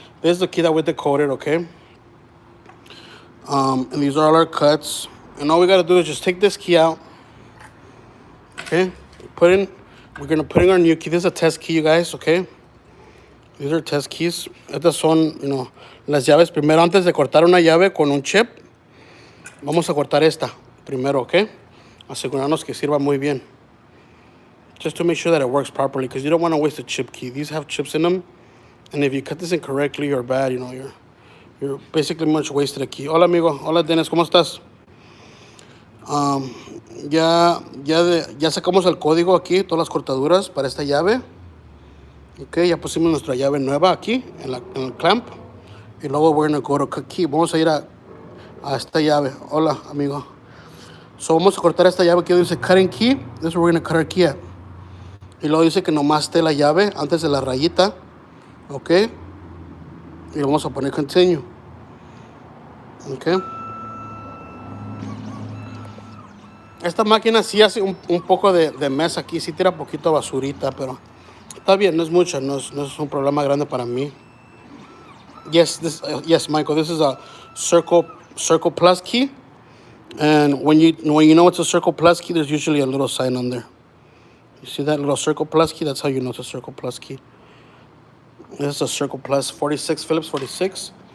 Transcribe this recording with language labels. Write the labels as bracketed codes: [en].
[en] This is the key that we decoded, okay? And these are all our cuts. And all we gotta do is just take this key out. Okay? We're gonna put in our new key. This is a test key, you guys, okay? These are test keys. [es] Estas son, [en] you know, [es] las llaves. Primero, antes de cortar una llave con un chip, vamos a cortar esta primero, okay? Asegurarnos que sirva muy bien. [en] Just to make sure that it works properly, because you don't want to waste a chip key. These have chips in them, and if you cut this incorrectly or bad, you know, you're basically much wasted a key. [es] Hola, amigo. Hola, Dennis. ¿Cómo estás? Ya sacamos el código aquí, todas las cortaduras para esta llave. Ok, ya pusimos nuestra llave nueva aquí en el clamp. Y luego [en] we're going to go to cut key. [es] Vamos a ir a esta llave. Hola, amigo. [en] So [es] vamos a cortar esta llave que dice [en] cutting key. This is where we're going to cut our key at. [es] Y luego dice que nomás esté la llave antes de la rayita. Ok. Y vamos a poner continue. Ok. Esta máquina sí hace un poco de mesa aquí, sí tira poquito basurita, pero está bien, no es mucho, no es un problema grande para mí. [en] Yes, Michael, this is a circle plus key. And when you know it's a circle plus key, there's usually a little sign on there. You see that little circle plus key? That's how you know it's a circle plus key. This is a circle plus 46, Phillips 46.